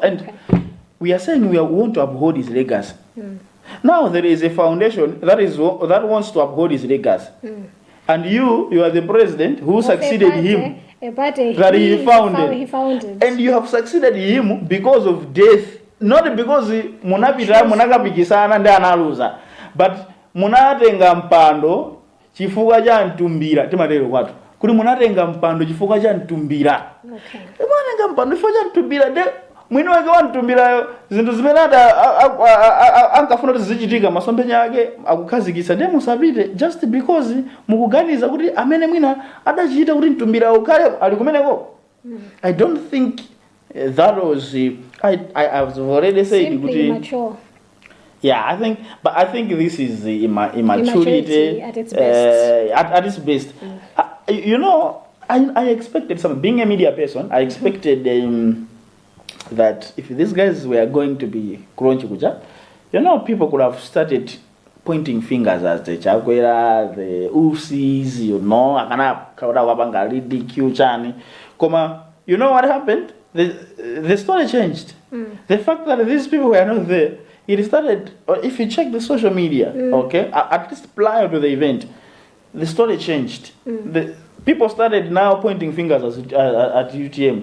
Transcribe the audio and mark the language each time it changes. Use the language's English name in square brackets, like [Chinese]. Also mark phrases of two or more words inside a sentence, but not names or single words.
[English] And we are saying we want to uphold his legacy. Now there is a foundation that wants to uphold his legacy. And you are the president who succeeded him. That he founded. And you have succeeded him because of death. Not because [Nyanja] munakapikisana ndi analuza, but munatenga mpando chifukwa cha ntumbira timatero kwatu kuti munatenga mpando chifukwa cha ntumbira. Munatenga mpando chifukwa cha ntumbira de mwini wake wa ntumbira zinthu zimene ankafuna kuti zichitika masomphenya ake akukhazikitsa de musapite [English] just because [Nyanja] mukuganiza kuti amene mwina adachita kuti ntumbira ukhale ali kumeneko. [English] I don't think that was I've already said simply immature. Yeah, I think this is the immaturity at its best. At its best. I expected something. Being a media person, I expected that if these guys were going to be Kuronchikuja, people could have started pointing fingers at the Chakwera, the Usis, [Nyanja] akana kaura wabanga [English] ridicule chani. You know what happened? The story changed. The fact that these people were not there, it started, if you check the social media, okay, at least prior to the event, the story changed. The people started now pointing fingers at UTM.